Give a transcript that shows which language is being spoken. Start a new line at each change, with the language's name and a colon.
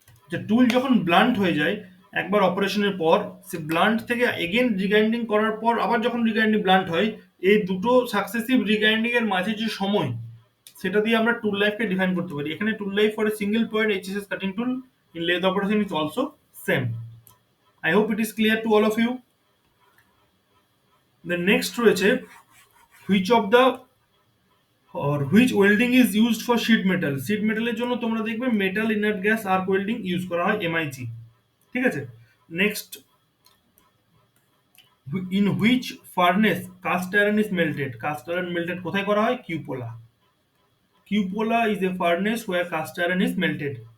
Bangla: যে টুল যখন ব্লান্ট হয়ে যায় একবার অপারেশনের পর, সে ব্লান্ট থেকে এগেন রিগ্রাইন্ডিং করার পর আবার যখন রিগ্রাইন্ডিং ব্লান্ট হয়, এই দুটো সাকসেসিভ রিগ্রাইন্ডিং এর মাঝে যে সময়, সেটা দিয়ে আমরা টুল লাইফকে ডিফাইন করতে পারি।
English: এখানে tool life for a single point HSS cutting tool in lathe operation is also same. I hope it is clear to all of you. The next রয়েছে which of the or which welding is used for sheet metal।
Bangla: sheet metal এর জন্য তোমরা দেখবে metal inert gas arc welding use করা হয়, MiG, ঠিক আছে।
English: Next, in which furnace cast iron is melted.
Bangla: Cast iron melted কোথায় করা হয়? কিউপোলা।
English: Cupola is a furnace where cast iron is melted.